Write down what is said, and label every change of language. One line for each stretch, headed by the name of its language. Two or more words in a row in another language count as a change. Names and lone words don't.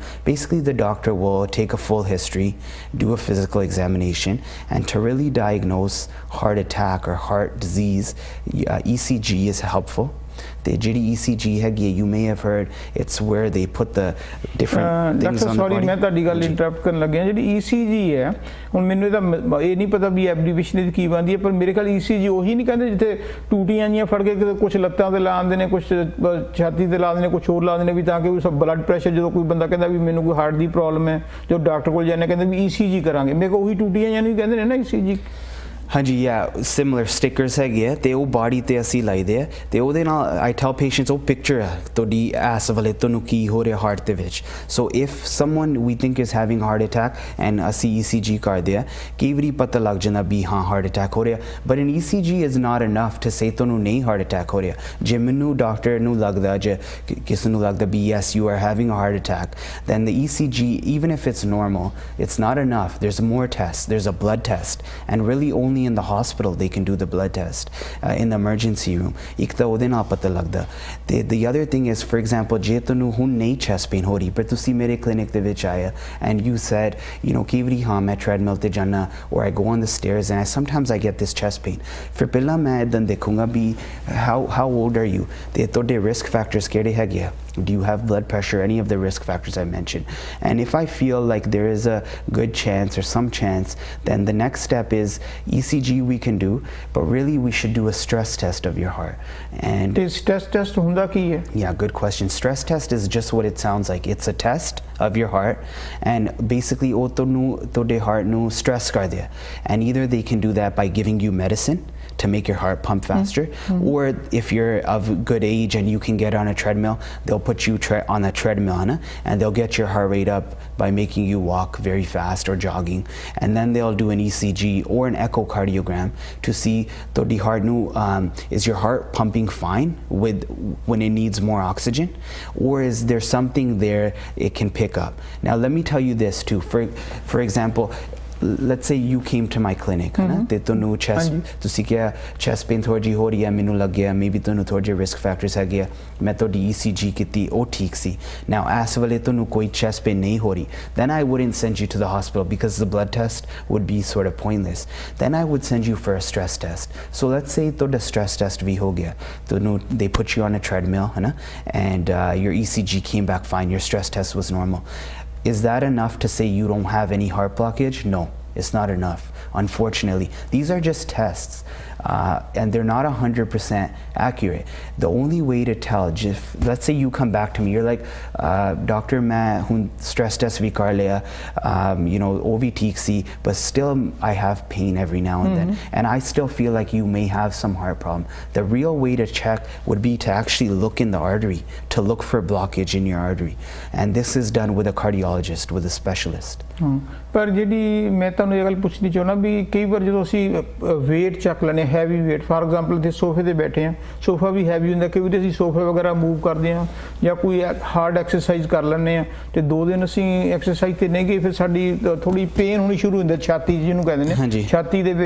English: Basically, the doctor will take a full history, do a physical examination, and to really diagnose heart attack or heart disease, ECG is helpful. The ECG ਹੈਗੀ, you may have heard, it's where they put the different things on the body.
Punjabi: ਮੈਂ ਤੁਹਾਡੀ ਗੱਲ ਇੰਟਰਪਟ ਕਰਨ ਲੱਗਿਆ। ਜਿਹੜੀ ECG ਹੈ, ਹੁਣ ਮੈਨੂੰ ਤਾਂ ਇਹ ਨਹੀਂ ਪਤਾ ਵੀ ਐਬਰੀਵੇਸ਼ਨ ਦੀ ਕੀ ਬਣਦੀ ਹੈ, ਪਰ ਮੇਰੇ ਖਿਆਲ ECG ਉਹੀ ਨਹੀਂ ਕਹਿੰਦੇ ਜਿੱਥੇ ਟੂਟੀਆਂ ਜੀਆਂ ਫੜ ਕੇ ਕੁਝ ਲੱਤਾਂ ਤੇ ਲਾਉਂਦੇ ਨੇ, ਕੁਝ ਛਾਤੀ ਤੇ ਲਾਉਂਦੇ ਨੇ, ਕੁਝ ਹੋਰ ਲਾਉਂਦੇ ਨੇ, ਵੀ ਤਾਂ ਕਿ ਉਹ
English: blood pressure,
Punjabi: ਜਦੋਂ ਕੋਈ ਬੰਦਾ ਕਹਿੰਦਾ ਵੀ ਮੈਨੂੰ ਕੋਈ ਹਾਰਟ ਦੀ ਪ੍ਰੋਬਲਮ ਹੈ, ਜੋ ਡਾਕਟਰ ਕੋਲ ਜਾਂਦੇ ਕਹਿੰਦੇ ਵੀ ECG ਕਰਾਂਗੇ। ਮੇਰੇ ਕੋਲ ਉਹੀ ਟੂਟੀਆਂ ਜਾਂ ਨਹੀਂ ਕਹਿੰਦੇ ਨੇ ਨਾ ECG। ਹਾਂਜੀ,
English: similar stickers
Punjabi: ਹੈਗੇ ਆ ਤੇ ਉਹ ਬਾਡੀ ਤੇ ਅਸੀਂ ਲਾਈਦੇ ਆ ਤੇ ਉਹਦੇ ਨਾਲ
English: I tell patients
Punjabi: ਉਹ ਪਿਕਚਰ ਹੈ ਤੁਹਾਡੀ ਐਸ ਵਾਲੇ ਤੁਹਾਨੂੰ ਕੀ ਹੋ ਰਿਹਾ ਹਾਰਟ ਦੇ ਵਿੱਚ।
English: So if someone we think is having heart attack and
Punjabi: ਅਸੀਂ ECG ਕਰਦੇ ਆ, ਕਈ ਵਾਰੀ ਪਤਾ ਲੱਗ ਜਾਂਦਾ ਵੀ ਹਾਂ
English: heart attack
Punjabi: ਹੋ ਰਿਹਾ,
English: but an ECG is not enough to say
Punjabi: ਤੁਹਾਨੂੰ ਨਹੀਂ
English: heart attack
Punjabi: ਹੋ ਰਿਹਾ। ਜੇ ਮੈਨੂੰ ਡਾਕਟਰ ਨੂੰ ਲੱਗਦਾ, ਜੇ ਕਿਸੇ ਨੂੰ ਲੱਗਦਾ ਵੀ
English: yes you are having a heart attack, then the ECG, even if it's normal, it's not enough. There's more tests. There's a blood test, and really only only in the hospital they can do the blood test in the emergency room.
Hindi: एक तो
Punjabi: ਉਹਦੇ ਨਾਲ ਪਤਾ ਲੱਗਦਾ.
English: The other thing is, for example,
Punjabi: ਜੇ ਤੁਹਾਨੂੰ ਹੁਣ ਨਹੀਂ
English: chest pain
Punjabi: ਹੋ ਰਹੀ ਪਰ ਤੁਸੀਂ ਮੇਰੇ clinic ਦੇ ਵਿੱਚ ਆਇਆ
English: and you said, you know,
Punjabi: ਕਈ ਵਾਰੀ ਹਾਂ ਮੈਂ treadmill ਤੇ ਜਾਣਾ
English: or I go on the stairs and sometimes I get this chest pain.
Punjabi: ਫਿਰ ਪਹਿਲਾਂ ਮੈਂ ਇਦਾਂ ਦੇਖੂੰਗਾ ਵੀ
English: how old are you?
Punjabi: ਤੇ ਤੁਹਾਡੇ
English: risk factors
Punjabi: ਕਿਹੜੇ ਹੈਗੇ ਆ?
English: Do you have blood pressure? Any of the risk factors I mentioned? And if I feel like there is a good chance or some chance, then the next step is ECG we can do, but really we should do a stress test of your heart. And stress test
Punjabi: ਹੁੰਦਾ ਕੀ ਹੈ?
English: Yeah, good question. Stress test is just what it sounds like. It's a test of your heart, and basically
Punjabi: ਉਹ ਤੁਹਾਡੇ heart ਨੂੰ stress ਕਰਦੇ ਆ.
English: And either they can do that by giving you medicine to make your heart pump faster, or if you're of good age and you can get on a treadmill, they'll put you on a treadmill and they'll get your heart rate up by making you walk very fast or jogging, and then they'll do an ECG or an echocardiogram to see the heart is your heart pumping fine when it needs more oxygen, or is there something there it can pick up. Now let me tell you this too, for example, let's say you came to my clinic
Punjabi: ਤੇ ਤੁਹਾਨੂੰ ਤੁਸੀਂ ਕਿਹਾ
English: chest pain
Punjabi: ਥੋੜੀ ਜਿਹੀ ਹੋ ਰਹੀ ਹੈ ਮੈਨੂੰ ਲੱਗਿਆ
English: maybe
Punjabi: ਤੁਹਾਨੂੰ ਥੋੜੇ ਜਿਹੇ
English: risk factors
Punjabi: ਹੈਗੇ ਆ ਮੈਂ ਤੁਹਾਡੀ ECG ਕੀਤੀ ਉਹ ਠੀਕ ਸੀ
English: now
Punjabi: ਇਸ ਵੇਲੇ ਤੁਹਾਨੂੰ ਕੋਈ
English: chest pain
Punjabi: ਨਹੀਂ ਹੋ ਰਹੀ
English: then I wouldn't send you to the hospital because the blood test would be sort of pointless. Then I would send you for a stress test. So let's say ਤੁਹਾਡਾ stress test
Punjabi: ਵੀ ਹੋ ਗਿਆ ਤੁਹਾਨੂੰ
English: they put you on a treadmill and your ECG came back fine, your stress test was normal. Is that enough to say you don't have any heart blockage? No, it's not enough, unfortunately. These are just tests. And they're not 100% accurate. The only way to tell, let's say you come back to me, you're like, Doctor, main stress test
Punjabi: ਵੀ ਕਰ ਲਿਆ,
English: you know,
Punjabi: ਉਹ ਵੀ ਠੀਕ ਸੀ,
English: but still I have pain every now and then, and I still feel like you may have some heart problem. The real way to check would be to actually look in the artery, to look for blockage in your artery, and this is done with a cardiologist, with a specialist.
Punjabi: ਪਰ ਜਿਹੜੀ ਮੈਂ ਤੁਹਾਨੂੰ ਇਹ ਗੱਲ ਪੁੱਛਣੀ ਚਾਹੁੰਦਾ ਵੀ ਕਈ ਵਾਰ ਜਦੋਂ ਅਸੀਂ weight ਚੱਕ ਲੈਂਦੇ
English: heavy weight, for example
Punjabi: ਤੇ ਸੋਫੇ ਤੇ ਬੈਠੇ ਆ, ਸੋਫਾ ਵੀ ਹੈਵੀ ਹੁੰਦਾ, ਕਈ ਵਾਰ ਅਸੀਂ ਸੋਫੇ ਵਗੈਰਾ ਮੂਵ ਕਰਦੇ ਆ ਜਾਂ ਕੋਈ
English: hard exercise
Punjabi: ਕਰ ਲੈਂਦੇ ਆ ਤੇ 2 ਦਿਨ ਅਸੀਂ ਐਕਸਰਸਾਈਜ਼ ਤੇ ਨਹੀਂ ਗਏ ਫਿਰ ਸਾਡੀ ਥੋੜੀ ਪੇਨ ਹੋਣੀ ਸ਼ੁਰੂ ਹੁੰਦੀ ਛਾਤੀ ਜਿਹਨੂੰ ਕਹਿੰਦੇ ਨੇ, ਛਾਤੀ ਦੇ